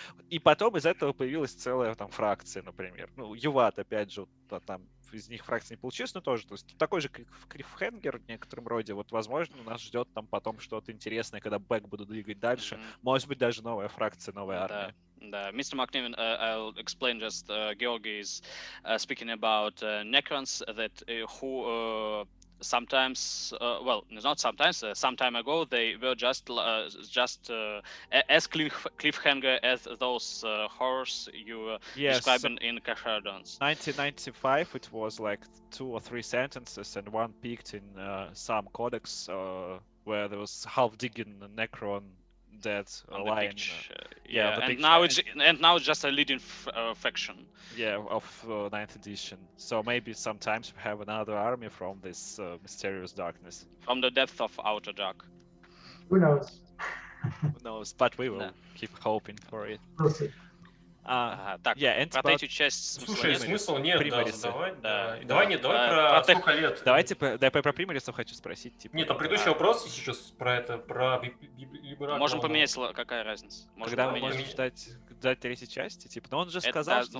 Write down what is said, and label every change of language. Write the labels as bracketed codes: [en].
[ru] И потом из этого появилась целая там фракция, например. Ну, Юват, опять же, вот, там из них фракции не получилось, но тоже, то есть такой же клиффхенгер в некотором роде. Вот, возможно, нас ждет там потом что-то интересное, когда бэк будут двигать дальше. Может быть, даже новая фракция, новая армия. Да, [en] Mr. MacNiven, I'll explain just. Georgi is speaking about Necrons that who sometimes, well, not sometimes, some time ago they were just as cliffhanger as those horrors you were describing in Carcharodons. 1995, it was like 2 or 3 sentences, and one peaked in some codex where there was half-digging Necron dead lying. And now it's just a leading faction. Yeah, of 9th edition. So maybe sometimes we have another army from this mysterious darkness. From the depth of Outer Dark. Who knows? Who knows? But we will keep hoping for it. We'll see. [ru] Так, про третью часть Слушай, смысл нет, задавать. Давай про сколько лет. Давайте про примерисов хочу спросить. Типа, нет, а предыдущий вопрос сейчас про это, про Либерат. Можем поменять, какая разница? Когда мы можем ждать третьей части? Типа, но он же сказал, что...